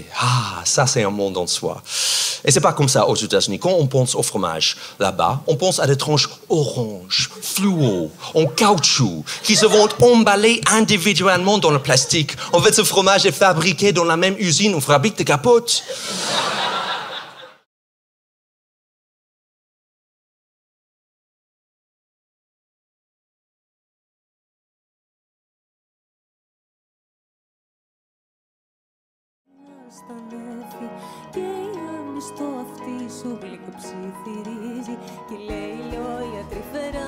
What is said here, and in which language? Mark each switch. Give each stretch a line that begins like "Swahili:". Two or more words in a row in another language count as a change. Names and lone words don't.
French: Ah, ça c'est un monde en soi. Et c'est pas comme ça aux États-Unis. Quand on pense au fromage, là-bas, on pense à des tranches oranges, fluo, en caoutchouc, qui se vont emballer individuellement dans le plastique. En fait, ce fromage est fabriqué dans la même usine où on fabrique des capotes.
Greek: Στα νέφη και η άμυστο αυτή σου γλυκοψιθυρίζει και λέει λόγια τρυφερά.